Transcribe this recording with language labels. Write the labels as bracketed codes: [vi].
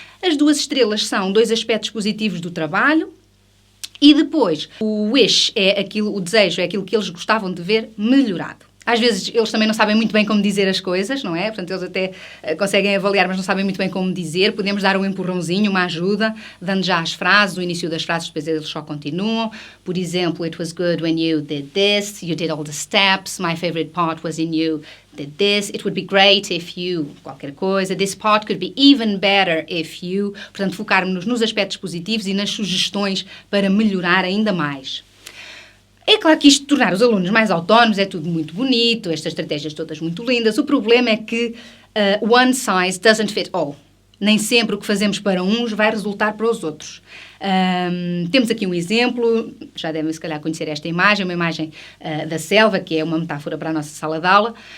[pt] As 2 estrelas são 2 aspectos positivos do trabalho. E depois, o wish é aquilo, o desejo é aquilo que eles gostavam de ver melhorado. Às vezes eles também não sabem muito bem como dizer as coisas, não é? Portanto, eles até conseguem avaliar, mas não sabem muito bem como dizer. Podemos dar um empurrãozinho, uma ajuda, dando já as frases, o início das frases, depois eles só continuam. Por exemplo, [en] it was good when you did this, you did all the steps, my favorite part was in you did this, it would be great if you, [pt] qualquer coisa, [en] this part could be even better if you. [pt] Portanto, focarmos-nos nos aspectos positivos e nas sugestões para melhorar ainda mais. É claro que isto de tornar os alunos mais autónomos é tudo muito bonito, estas estratégias todas muito lindas. O problema é que [en] one size doesn't fit all. [pt] Nem sempre o que fazemos para uns vai resultar para os outros. Temos aqui um exemplo, já devem se calhar conhecer esta imagem, uma imagem da selva, que é uma metáfora para a nossa sala de aula.